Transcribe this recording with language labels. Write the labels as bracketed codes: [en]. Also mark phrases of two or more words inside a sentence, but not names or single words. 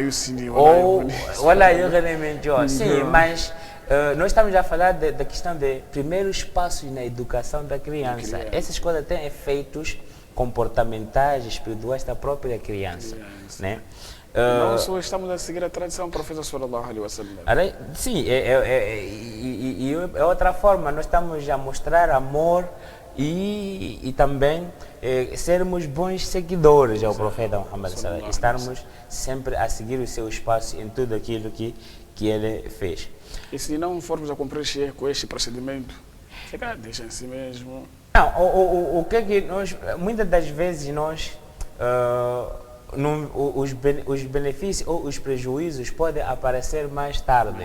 [pt] Sim, mas nós estamos a falar da questão de primeiros passos na educação da criança. Essas coisas têm efeitos comportamentais, espirituais da própria criança, né? Não só estamos a seguir a tradição do profeta [ar] صلى الله عليه وسلم. [pt] Sim, é outra forma. Nós estamos a mostrar amor e também sermos bons seguidores ao profeta Muhammad [ar] صلى الله عليه وسلم. [pt] Estarmos sempre a seguir o seu espaço em tudo aquilo que ele fez. E se não formos a cumprir com este procedimento, se calhar deixa em si mesmo. Não, o que é que nós, muitas das vezes nós, os benefícios ou os prejuízos podem aparecer mais tarde.